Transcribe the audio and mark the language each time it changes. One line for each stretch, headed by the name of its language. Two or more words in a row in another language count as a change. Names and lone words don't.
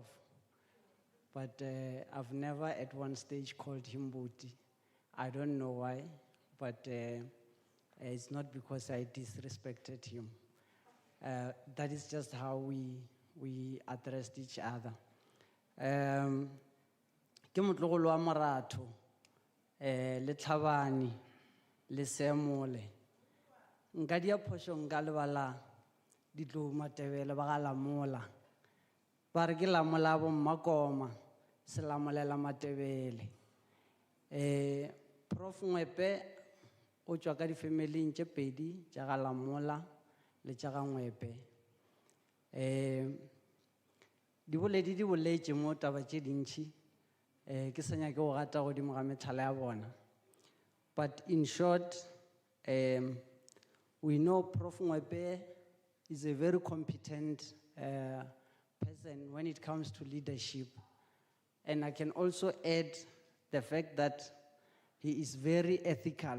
English: But I've never at one stage called him Buti. I don't know why, but it's not because I disrespected him. That is just how we addressed each other.
Northern Sotho: Ke motlogolo wa moratho le Tlhabane le Seamole. Nka dia phošo nka lebala ditlo Matebele ba ga Lamola. Ba re ke Lamola bo Mmakoma se lamolela Matebele. Prof Ngoepe o tswa ka difamily tše pedi tša ga Lamola le tša ga Ngoepe. Di boletše mo taba tše dintši ke sa nyake go gata godimo ga methala ya bona.
English: But in short, we know Prof Ngoepe is a very competent person when it comes to leadership. And I can also add the fact that he is very ethical.